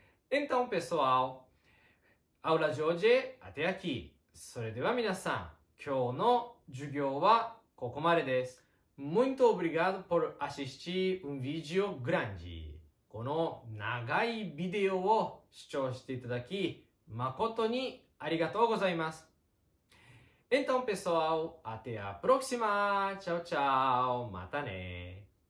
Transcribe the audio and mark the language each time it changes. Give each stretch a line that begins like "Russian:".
Portuguese: Então, pessoal, aula de hoje até aqui.
Japanese: それでは皆さん、今日の授業はここまでです。
Portuguese: Muito obrigado por assistir um vídeo grande.
Japanese: この長いビデオを視聴していただき、誠にありがとうございます。
Portuguese: Então, pessoal, até a próxima. Tchau, tchau.
Japanese: またね。